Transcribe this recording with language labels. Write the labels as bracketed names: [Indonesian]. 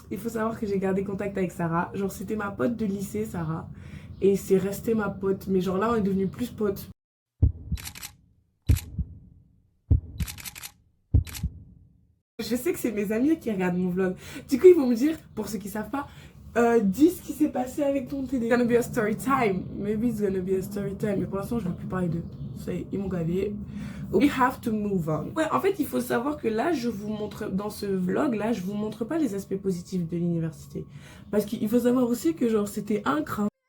[French] Il faut savoir que j'ai gardé contact avec Sarah. Genre, c'était ma pote de lycée, Sarah. Et c'est resté ma pote. Mais genre là, on est devenus plus potes. Je sais que c'est mes amis qui regardent mon vlog. Du coup, ils vont me dire, pour ceux qui savent pas, dis ce qui s'est passé avec ton TD. [English] It's gonna be a story time. Maybe it's gonna be a story time. [French] Mais pour l'instant, je ne veux plus parler d'eux. Ils m'ont gavé. [English] We have to move on. [French] Ouais, en fait, il faut savoir que là, je vous montre, dans ce vlog, là, je vous montre pas les aspects positifs de l'université. Parce qu'il faut savoir aussi que, genre, c'était un crin.